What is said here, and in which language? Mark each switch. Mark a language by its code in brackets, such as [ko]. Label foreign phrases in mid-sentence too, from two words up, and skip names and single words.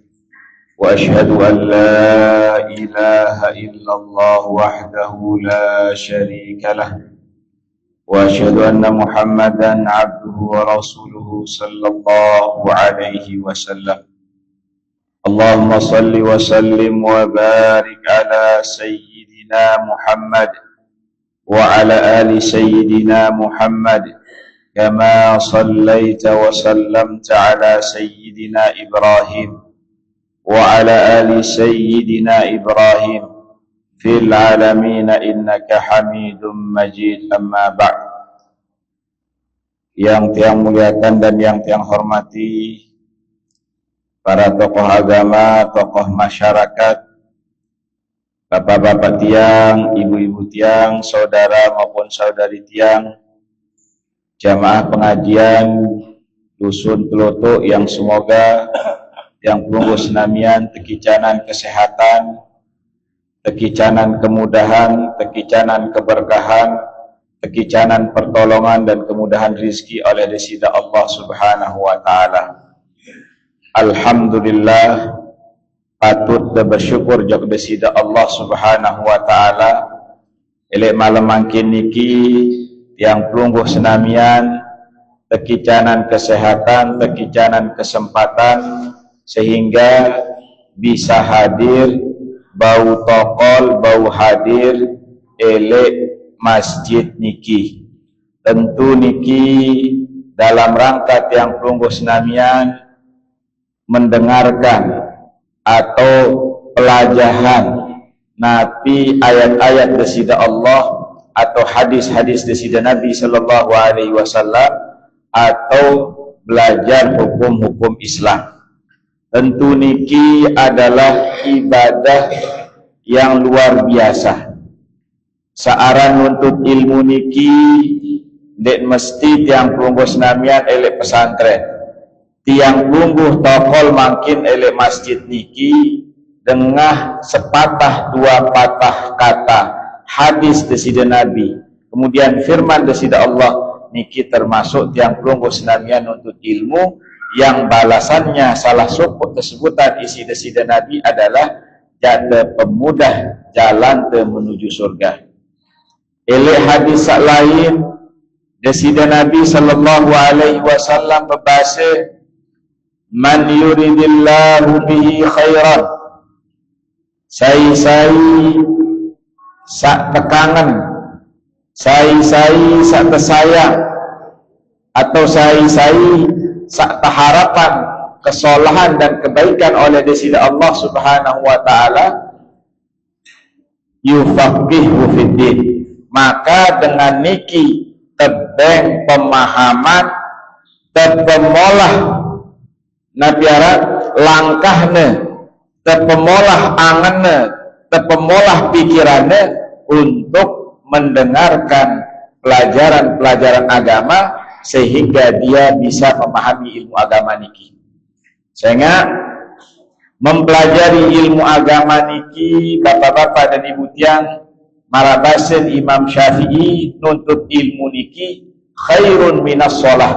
[ar] وأشهد أن لا إله إلا الله وحده لا شريك له، وأشهد أن محمدا عبده ورسوله صلى الله عليه وسلم. اللهم صل وسلم وبارك على سيدنا محمد وعلى آل سيدنا محمد كما صليت وسلمت على سيدنا إبراهيم وعلى آل سيدنا إبراهيم في العالمين إنك حميد مجيد. أما بعد. [id] Yang tiang muliakan dan yang tiang hormati para tokoh agama, tokoh masyarakat, bapak-bapak tiang, ibu-ibu tiang, saudara maupun saudari tiang, jamaah pengajian Dusun Telotok yang semoga yang [sas] pelunggu senamian tekicanan [id] kesehatan, tekicanan kemudahan, tekicanan keberkahan, tekicanan pertolongan dan kemudahan rizki oleh desida [ar] الله سبحانه وتعالى. [id] Alhamdulillah, patut dan bersyukur [sas] jok desida [ar] الله سبحانه وتعالى [sas] elek malam mangkin niki yang pelunggu senamian tekicanan [id] kesehatan, tekicanan kesempatan, sehingga bisa hadir [sas] bau tokol, bau hadir elek masjid niki. [id] Tentu niki dalam rangka tiang pelunggu senamian mendengarkan atau pelajaran nabi ayat-ayat desida Allah atau hadis-hadis desida Nabi [ar] صلى الله عليه وسلم [id] atau belajar hukum-hukum Islam. Tentu niki adalah ibadah yang luar biasa. [sas] Searan nuntut ilmu niki dek mesti tiang pelungguh senamian elek pesantren, tiang pelungguh tokol mangkin elek masjid niki dengah [id] sepatah dua patah kata hadis desida Nabi, kemudian firman desida Allah, niki termasuk tiang pelungguh senamian nuntut ilmu yang balasannya salah satu kesebutan isi desida Nabi adalah jada pemudah jalan menuju surga. [sas] Elek hadis lain desida Nabi [ar] صلى الله عليه وسلم [sas] berbahasa, [ar] من يرد الله به خيرا, [sas] sai-sai sak tekangan, sai-sai sak tersayang, atau sai-sai sak harapan kesolahan dan kebaikan oleh desida [ar] الله سبحانه وتعالى, يفقهه في الدين, [id] maka dengan niki tebeng pemahaman tepemolah nabiarat langkahnya, tepemolah angannya, tepemolah pikirannya untuk mendengarkan pelajaran-pelajaran agama sehingga dia bisa memahami ilmu agama niki. Sehingga mempelajari ilmu agama niki, bapak-bapak dan ibu tiang, marabasen Imam Syafi'i nuntut ilmu niki [ar] خير من الصلاة.